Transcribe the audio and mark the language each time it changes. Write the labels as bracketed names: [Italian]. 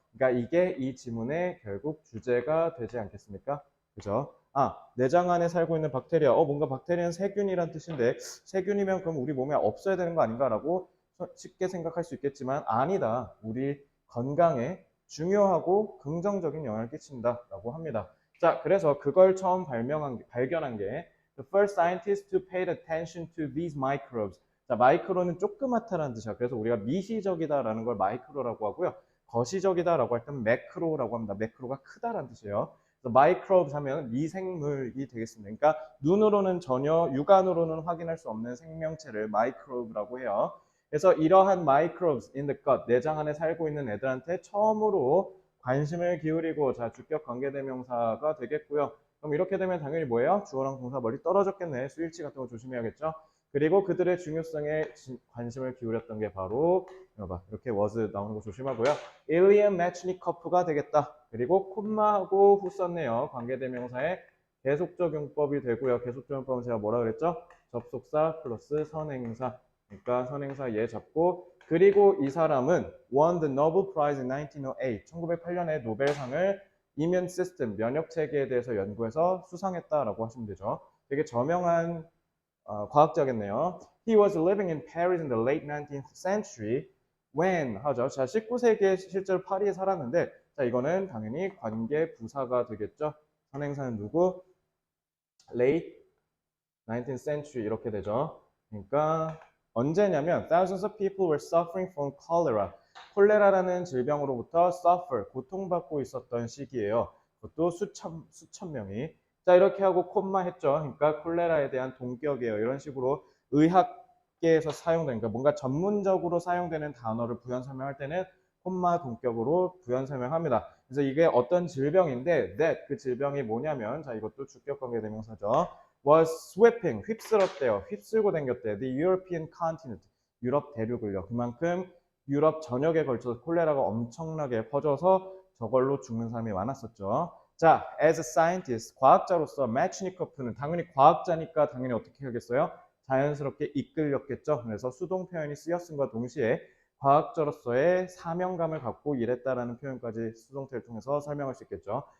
[Korean] 그러니까 이게 이 지문의 결국 주제가 되지 않겠습니까? 그죠? 내장 안에 살고 있는 박테리아. 뭔가 박테리아는 세균이란 뜻인데 세균이면 그럼 우리 몸에 없어야 되는 거 아닌가라고 쉽게 생각할 수 있겠지만 아니다. 우리 건강에 중요하고 긍정적인 영향을 끼친다라고 합니다. 자, 그래서 그걸 처음 발견한 게 [English] The first scientists to pay attention to these microbes. [Korean] 자, 마이크로는 조그맣다라는 뜻이야. 그래서 우리가 미시적이다라는 걸 마이크로라고 하고요. 거시적이다라고 할 때는 매크로라고 합니다. 매크로가 크다라는 뜻이에요. 마이크로브스 하면 미생물이 되겠습니다. 그러니까 눈으로는 전혀 육안으로는 확인할 수 없는 생명체를 마이크로브라고 해요. 그래서 이러한 [English] microbes in the gut, [Korean] 내장 안에 살고 있는 애들한테 처음으로 관심을 기울이고 자, 주격 관계대명사가 되겠고요. 그럼 이렇게 되면 당연히 뭐예요? 주어랑 동사 멀리 떨어졌겠네. 수일치 같은 거 조심해야겠죠? 그리고 그들의 중요성에 관심을 기울였던 게 바로 이렇게 was 나오는 거 조심하고요. 일리엄 매치니커프가 되겠다. 그리고 콤마하고 후 썼네요. 관계대명사의 계속적 용법이 되고요. 계속적 용법은 제가 뭐라 그랬죠? 접속사 플러스 선행사. 그러니까 선행사 얘 잡고 그리고 이 사람은 [English] won the Nobel Prize in 1908. [Korean] 1908년에 노벨상을 이뮨 시스템, 면역 체계에 대해서 연구해서 수상했다라고 하시면 되죠. 되게 저명한 과학자겠네요. [English] He was living in Paris in the late 19th century when [Korean] 하죠. 자, 19세기에 실제로 파리에 살았는데 자, 이거는 당연히 관계 부사가 되겠죠. 선행사는 누구? [English] late 19th century [Korean] 이렇게 되죠. 그러니까 언제냐면 [English] thousands of people were suffering from cholera. [Korean] 콜레라라는 질병으로부터 suffer, 고통받고 있었던 시기예요. 그것도 수천 명이. 자, 이렇게 하고 콤마 했죠. 그러니까 콜레라에 대한 동격이에요. 이런 식으로 의학계에서 사용되는, 그러니까 뭔가 전문적으로 사용되는 단어를 부연 설명할 때는 콤마 동격으로 부연 설명합니다. 그래서 이게 어떤 질병인데, that 그 질병이 뭐냐면, 자, 이것도 주격 관계 대명사죠. [English] was sweeping, [Korean] 휩쓸었대요. 휩쓸고 댕겼대요. [English] The European continent, [Korean] 유럽 대륙을요. 그만큼 유럽 전역에 걸쳐서 콜레라가 엄청나게 퍼져서 저걸로 죽는 사람이 많았었죠. 자, [English] as a scientist, [Korean] 과학자로서 매치니커프는 당연히 과학자니까 당연히 어떻게 하겠어요? 자연스럽게 이끌렸겠죠. 그래서 수동 표현이 쓰였음과 동시에 과학자로서의 사명감을 갖고 일했다라는 표현까지 수동태를 통해서 설명할 수 있겠죠.